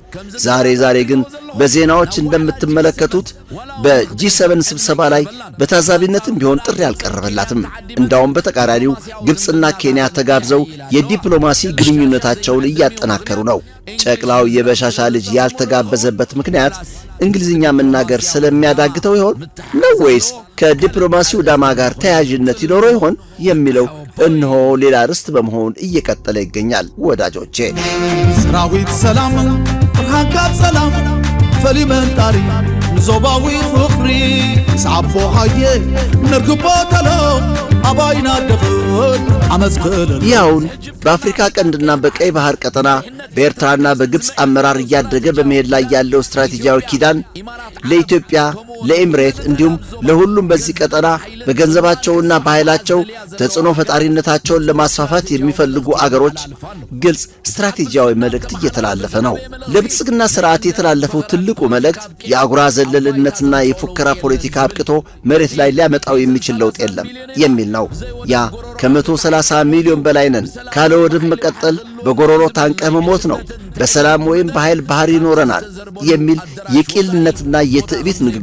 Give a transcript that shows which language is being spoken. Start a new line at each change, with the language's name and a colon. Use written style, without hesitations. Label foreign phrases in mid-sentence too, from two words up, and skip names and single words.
Amharic: ዛሬ ግን በዜናዎች እንደምትመለከቱት በጂ7 ስብሰባ ላይ በታዛቢነትም ቢሆን ጥሪ አልቀረበላትም። እንዳውም በተቃራኒው ግብጽና ኬንያ ተጋብዘው የዲፕሎማሲ ግንኙነታቸውን እያጠናከሩ ነው። ጨቅላው የበሻሻ ልጅ ያልተጋበዘበት ምክንያት እንግሊዝኛ መናገር ስለሚያዳግተው ይሆን ነው ወይስ ከዲፕሎማሲው ዳማ ጋር ተያያዥነት ይኖረው ይሆን የሚለው እነሆ ሌላ ርስት በመሆን እየቀጠለ ይገኛል። ወዳጆቼ
Tigrinya: ሰራዊት ሰላም ብርሃንካት ሰላም ፈሊመንጣሪ ንዞባዊ ፍቕሪ ሳቦ ሃየ ነርግቦ ተሎ አባይና ደኽል አመዝክል
Amharic: ያውን በአፍሪካ ቀንድና በቀይ ባህር ቀጠና በኤርትራና በግብጽ አመራር እያደገ በመሄድ ላይ ያለው ስትራቴጂያዊ ኪዳን ለኢትዮጵያ፣ ለኤምሬት እንዲሁም ለሁሉም በዚህ ቀጠና በገንዘባቸውና በኃይላቸው ተጽዕኖ ፈጣሪነታቸውን ለማስፋፋት የሚፈልጉ አገሮች ግልጽ ስትራቴጂያዊ መልእክት እየተላለፈ ነው። ለብልጽግና ስርዓት የተላለፈው ትልቁ መልእክት የአጉራ ዘለልነትና የፉከራ ፖለቲካ አብቅቶ መሬት ላይ ሊያመጣው የሚችል ለውጥ የለም የሚል ነው። ያ ከ130 ሚሊዮን በላይ ነን፣ ካለ ወደብ መቀጠል በጎሮሮ ታንቀህ መሞት ነው፣ በሰላም ወይም በኃይል ባህር ይኖረናል የሚል የቂልነትና የትዕቢት